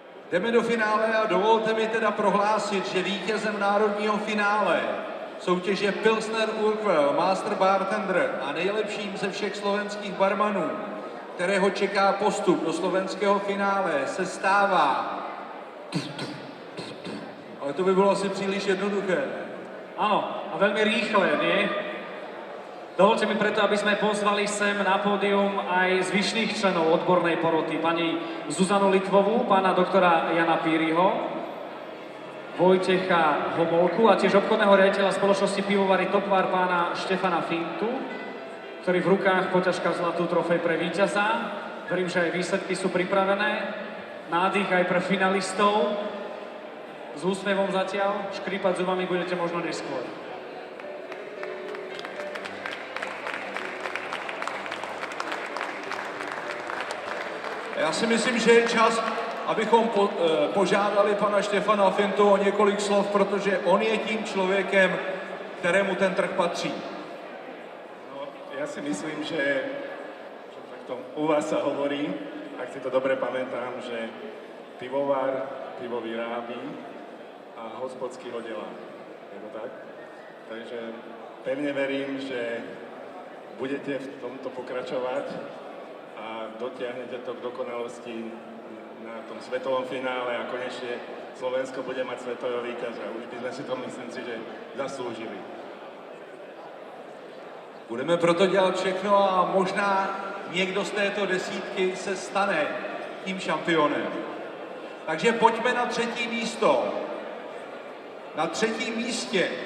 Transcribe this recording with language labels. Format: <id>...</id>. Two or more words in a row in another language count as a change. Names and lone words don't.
<cs>Jdeme do finále a dovolte mi teda prohlásit, že vítězem národního finále soutěže Pilsner Urquell Master Bartender a nejlepším ze všech slovenských barmanů, kterého čeká postup do slovenského finále, se stává... Ale to by bylo asi příliš jednoduché.</cs> <sk>Áno, a veľmi rýchle, nie? Dovolte mi preto, aby sme pozvali sem na pódium aj zvyšných členov odbornej poroty, pani Zuzanu Litvovú, pána doktora Jana Píriho, Vojtecha Homolku a tiež obchodného riaditeľa spoločnosti Pivovary Topvar pána Štefana Fintu, ktorý v rukách poťažká zlatú trofej pre víťaza. Verím, že aj výsledky sú pripravené. Nádych aj pre finalistov. S úsmevom zatiaľ, škrípať zubami budete možno neskôr.</sk> <cs>Já si myslím, že je čas, abychom požádali pana Štefana Fintu o několik slov, protože on je tím člověkem, kterému ten trh patří.</cs> <sk>No, ja si myslím, že takto u vás sa hovorí, ak si to dobre pamätám, že pivovar pivo vyrábí a hospodský ho delá. Je to tak? Takže pevne verím, že budete v tomto pokračovať a dotiahnete to k dokonalosti na tom svetovom finále a konečne Slovensko bude mať svetového víťaza. Už by sme si to, myslím si, že zaslúžili.</sk> <cs>Budeme proto dělat všechno a možná někdo z této desítky se stane tím šampionem. Takže pojďme na třetí místo. Na třetím místě</cs>